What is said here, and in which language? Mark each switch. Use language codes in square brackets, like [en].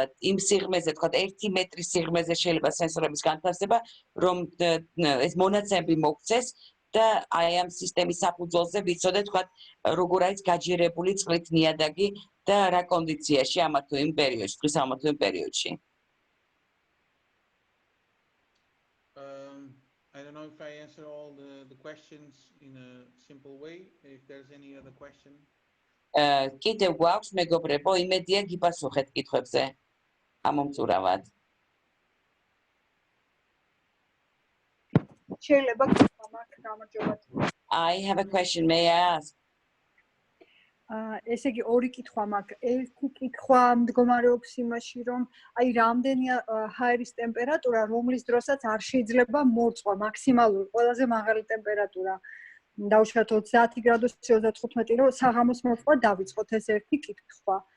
[ka] იმ სიღრმეზე, თქვა, 1 მეტრის სიღრმეზე შეიძლება სენსორების განთავსება, რომ ეს მონაცემები მოგვცეს და აი ამ სისტემის საფუძველზე ვიცოდეთ, თქვა, როგორ არის გაჯერებული წყლით ნიადაგი და რა კონდიციაში ამა თუ იმ პერიოდში, დღის ამა თუ იმ პერიოდში. [en] I don't know if I answer all the questions in a simple way. If there's any other question. [ka] კიდევ გვაქვს მეგობრებო, იმედია გიპასუხეთ კითხვებზე ამომწურავად. შეიძლება გქონდეთ გამარჯობათ. [en] I have a question, may I ask? [ka] ესე იგი ორი კითხვა მაქვს. ერთი კითხვა მდგომარეობს იმაში, რომ აი რამდენია ჰაერის ტემპერატურა, რომლის დროსაც არ შეიძლება მორწყვა, მაქსიმალური, ყველაზე მაღალი ტემპერატურა. დავუშვათ 30 გრადუსი, 35, რომ საღამოს მორწყვა დავიწყოთ, ეს ერთი კითხვა.